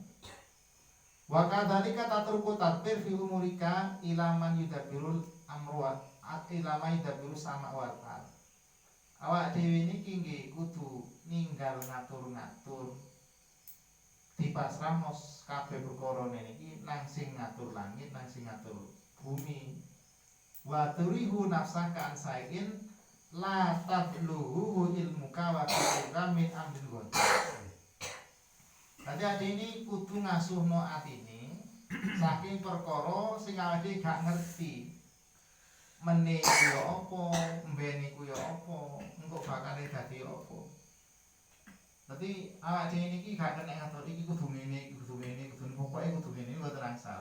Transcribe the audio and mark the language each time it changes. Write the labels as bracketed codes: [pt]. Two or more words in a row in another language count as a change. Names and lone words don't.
[ar] وكذلك تترك التدبير في أمورك إلى من يدبر الأمر إلى من يدبر السماء والأرض. [jv] Awak dhewe niki nggih kudu ninggal ngatur-ngatur dipasrahno kabeh perkara niki nang sing ngatur langit, nang sing ngatur bumi. [ar] وتريح نفسك عن سعي لا تبلغه علمك وقدرك من أمر الغد. [jv] Dadi ade ini kudu ngasuhno atine saking perkara sing awake gak ngerti. Meneh kuwi apa, mbene kuwi apa, engko bakale dadi apa. Dadi awake dhewe niki gak kena ngatur iki kudu ngene, kudu pokoke kudu ngene mboten angsal.